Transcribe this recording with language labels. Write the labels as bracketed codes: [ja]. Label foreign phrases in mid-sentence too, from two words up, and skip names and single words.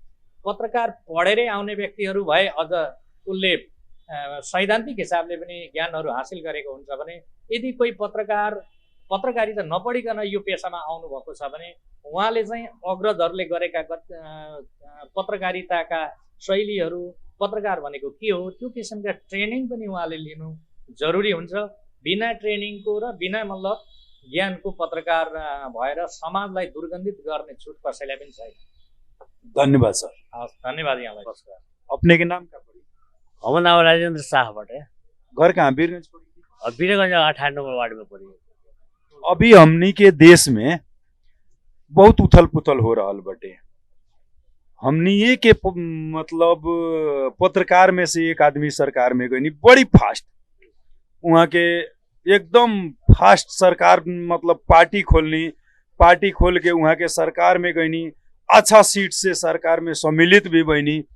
[ne] पत्रकार पढेरै आउने व्यक्तिहरू भए अझ उसले सैद्धान्तिक हिसाबले पनि ज्ञानहरू हासिल गरेको हुन्छ भने, यदि कोही पत्रकारिता नपढिकन यो पेसामा आउनुभएको छ भने उहाँले चाहिँ अग्रजहरूले गरेका पत्रकारिताका शैलीहरू, पत्रकार भनेको के हो, त्यो किसिमका ट्रेनिङ पनि उहाँले लिनु जरुरी हुन्छ। बिना ट्रेनिङको र बिना मतलब ज्ञानको पत्रकार भएर समाजलाई दुर्गन्धित गर्ने छुट कसैलाई पनि छैन। धन्यवाद सर। धन्यवाद यहाँलाई। नमस्कार। [bho] अपने के नाम क्या पड़ी? हमारा नाम राजेंद्र शाहबाट है। घर कहाँ? बीरगंज पड़ी? बीरगंज 18 नंबर वार्ड में पड़ी। अभी हमनी के देश में बहुत उथल पुथल हो रहा बटे। हमनी ये के मतलब पत्रकार में से एक आदमी सरकार में गई, बड़ी फास्ट, वहाँ के एकदम फास्ट सरकार, मतलब पार्टी खोल के वहाँ के सरकार में गई, अच्छा सीट से सरकार में सम्मिलित भी बनी।